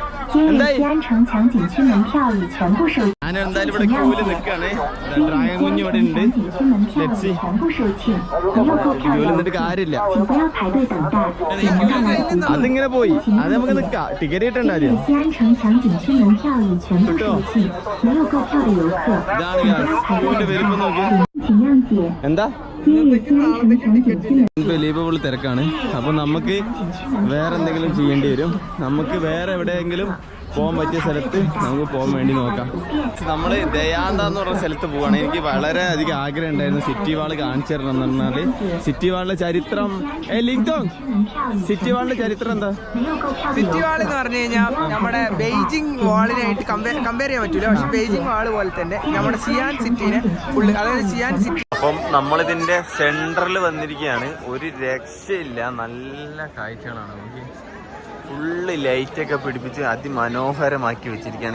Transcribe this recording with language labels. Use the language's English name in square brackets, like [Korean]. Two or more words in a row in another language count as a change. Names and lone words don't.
[Malayalam] എന്തായി? [Chinese] 西安城墙景区门票已全部售， [Malayalam] ഞാൻ എന്തായാലും ഇവിടെ ക്യൂവിൽ നിൽക്കാണ്. ഡ്രാഗൺ കുഞ്ഞ് ഇവിടെ ഉണ്ട്. [Chinese] 景区门票已全部售罄，没有购票的 [Malayalam] ക്യൂവിൽ [Chinese] 游 [Malayalam] നിന്നിട്ട് [Chinese] 客 [Malayalam] കാര്യമില്ല. [Chinese] 请不要排队等待，也能看到湖面。 [Malayalam] അതിങ്ങനെ പോയി. അത് നമുക്ക് നിൽക്കാം. ടിക്കറ്റ് കിട്ടണ്ട [Chinese] 今 [Malayalam] കാര്യം. [Chinese] 日西安城墙景区门票已全部售罄，没有购票的游客 [Malayalam] ഇതാണ് [Chinese] 请不要排队 [Malayalam] ക്യൂവിന്റെ [Chinese] 等 [Malayalam] വലിപ്പം [Chinese] 待， [Malayalam] നോക്കി. [Chinese] 请谅解。 [Malayalam] എന്താ [Chinese] 今日西安城墙景区门 [Malayalam] ബലീബിൾ തിരക്കാണ്. അപ്പൊ നമുക്ക് വേറെ എന്തെങ്കിലും ചെയ്യേണ്ടി വരും. നമുക്ക് വേറെ എവിടെയെങ്കിലും പോകാൻ പറ്റിയ സ്ഥലത്ത് നമുക്ക് പോകാൻ വേണ്ടി നോക്കാം. നമ്മൾ ദയാന്ത എന്ന് പറഞ്ഞ സ്ഥലത്ത് പോവാണ്. എനിക്ക് വളരെ അധികം ആഗ്രഹം ഉണ്ടായിരുന്നു [English] city wall [Malayalam] കാണിച്ചു തരണം എന്ന് പറഞ്ഞാല്. സിറ്റി വാളിന്റെ ചരിത്രം സിറ്റി വാളിന്റെ ചരിത്രം എന്താ? [Chinese] 没有购票的游 [Malayalam] സിറ്റി [Chinese] 客 [Malayalam] വാൾ എന്ന് പറഞ്ഞു കഴിഞ്ഞാൽ നമ്മുടെ ബെയ്ജിങ് വാളിനായിട്ട് കമ്പയർ ചെയ്യാൻ പറ്റൂല. പക്ഷെ ബെയ്ജിങ് വാൾ പോലെ തന്നെ നമ്മുടെ സിയാൻ സിറ്റിനെ ഫുള്ള്, അതായത് സിയാൻ സിറ്റി അപ്പം നമ്മളിതിന്റെ സെന്ററിൽ വന്നിരിക്കുകയാണ്. ഒരു രക്ഷയില്ല, നല്ല കാഴ്ചകളാണ്. നമുക്ക് ഫുള്ള് ലൈറ്റൊക്കെ പിടിപ്പിച്ച് അതിമനോഹരമാക്കി വെച്ചിരിക്കുകയാണ്.